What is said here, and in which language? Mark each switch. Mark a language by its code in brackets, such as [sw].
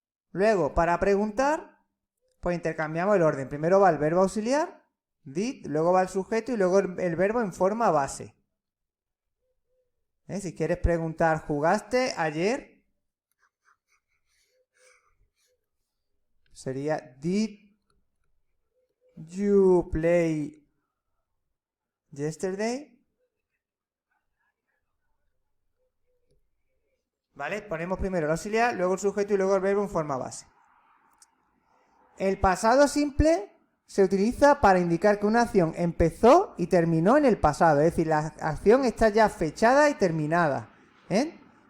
[es] Luego, para preguntar, pues intercambiamos el orden. Primero va el verbo auxiliar, did, luego va el sujeto y luego el verbo en forma base. Si quieres preguntar, ¿jugaste ayer? Sería [en] did you play yesterday? [es] ¿Vale? Ponemos primero el auxiliar, luego el sujeto y luego el verbo en forma base. El pasado simple se utiliza para indicar que una acción empezó y terminó en el pasado, es decir, la acción está ya fechada y terminada, ¿eh?